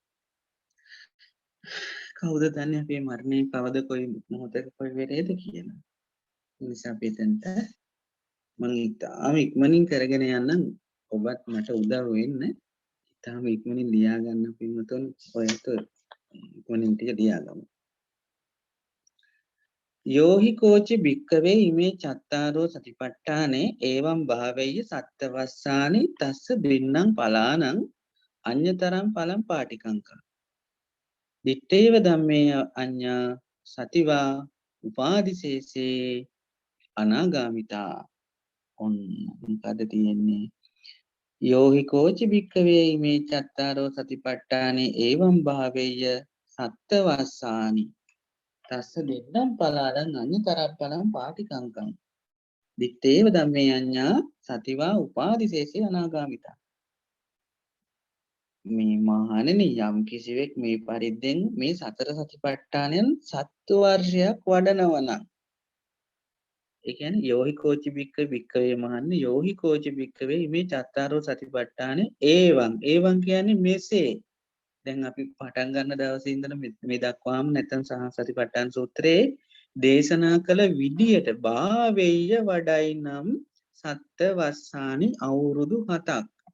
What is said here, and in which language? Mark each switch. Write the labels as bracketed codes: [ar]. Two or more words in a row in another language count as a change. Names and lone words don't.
[si] කවුද දන්නේ අපේ මරණේ කවද කොයි මොහොතක කොයි වෙලේද කියලා. ඒ නිසා අපි එතනට මම ඉතාම ඉක්මනින් කරගෙන යන්න ඔබත් මට උදව් වෙන්න. ඉතාම ඉක්මනින් ලියා ගන්න පින්වතුන් ඔයත් ඉක්මනින් ටික ලියාගමු. [pi] යෝහි කෝචි භික්කවේ ඉමේ චත්තාරෝ සතිපට්ඨානේ එවං භාවේය සත්තවස්සානි තස්ස දින්නම් පලානං අඤ්‍යතරං පලං පාටිකංකං දිත්තේව ධම්මේ අඤ්ඤා සතිවා උපාදිශේෂේ අනාගාමිතා [si] ඔන්න මොකද තියෙන්නේ [pi] යෝහි කෝචි භික්ඛවේ ඉමේ චත්තාරෝ සතිපට්ඨානේ එවං භාවේය සත්තවස්සානි තස්ස දෙන්නම් පලාලං අඤ්ඤතරං පලං පාටිකංකං දිත්තේව ධම්මේ අඤ්ඤා සතිවා උපාදිශේෂේ අනාගාමිතා [si] මේ මහණෙනි යම් කිසිවෙක් මේ පරිද්දෙන් මේ සතර සතිපට්ඨානයන් 7 වර්ෂයක් වඩනවා නම් ඒ කියන්නේ [pi] යෝහි කෝචි භික්ඛවේ [si] මහන්නේ [pi] යෝහි කෝචි භික්ඛවේ [si] මේ [pi] චත්තාරෝ සතිපට්ඨානේ ඒවං [si] කියන්නේ මෙසේ දැන් අපි පටන් ගන්න දවසේ ඉඳන් මේ දක්වාම නැත්නම් සතිපට්ඨාන සූත්‍රයේ දේශනා කළ විදියට භාවෙය්‍ය වඩයි නම් [pi] සත්ත වස්සානි [si] අවුරුදු 7ක්